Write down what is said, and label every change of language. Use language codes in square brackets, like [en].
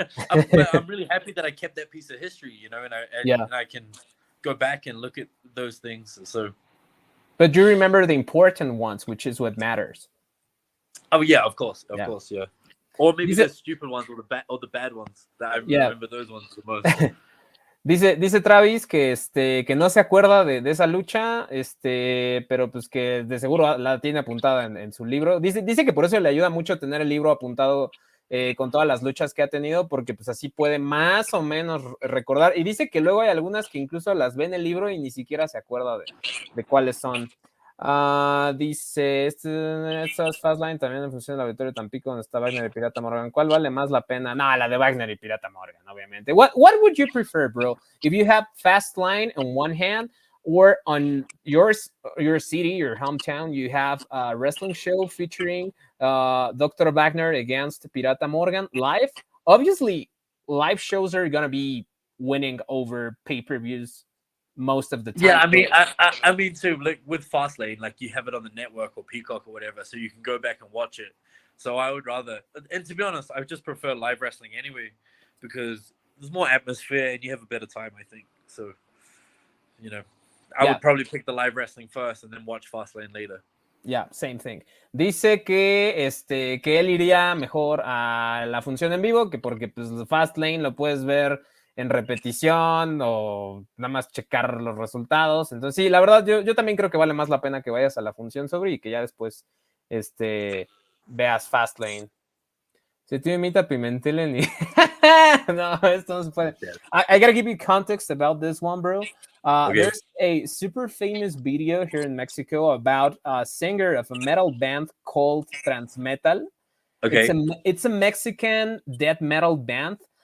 [en] I'm really happy that I kept that piece of history, you know, and I can go back and look at those things. So, but you remember the important ones, which is what matters. Oh yeah, of course, yeah. Or maybe the stupid ones or the bad ones. That I remember those ones the most. [es] Dice Travis que que no se acuerda de esa lucha, pero pues que de seguro la tiene apuntada en su libro. Dice que por eso le ayuda mucho tener el libro apuntado con todas las luchas que ha tenido, porque pues así puede más o menos recordar. Y dice que luego hay algunas que incluso las ve en el libro y ni siquiera se acuerda de cuáles son. Dice, estas Fastline también en función de la victoria de Tampico, donde está Wagner y Pirata Morgan. ¿Cuál vale más la pena? No, la de Wagner y Pirata Morgan, obviamente. [en] What would you prefer, bro? If you have Fastline on one hand, or on your city, your hometown, you have a wrestling show featuring Dr. Wagner against Pirata Morgan live. Obviously, live shows are gonna be winning over pay-per-views most of the time. Yeah, I mean, I mean too. Like with Fastlane, like you have it on the network or Peacock or whatever, so you can go back and watch it. So I would rather, and to be honest, I just prefer live wrestling anyway, because there's more atmosphere and you have a better time. I think so. You know, I would probably pick the live wrestling first and then watch Fastlane later. Yeah, same thing. [es] Dice que él iría mejor a la función en vivo, que porque pues Fastlane lo puedes ver en repetición o nada más checar los resultados. Entonces, sí, la verdad, yo también creo que vale más la pena que vayas a la función sobre y que ya después veas Fastlane. Si tú imita a Pimentel en... No, esto no se puede. [en] I gotta give you context about this one, bro. Okay. There's a super famous video here in Mexico about a singer of a metal band called Transmetal. Okay. It's a Mexican death metal band.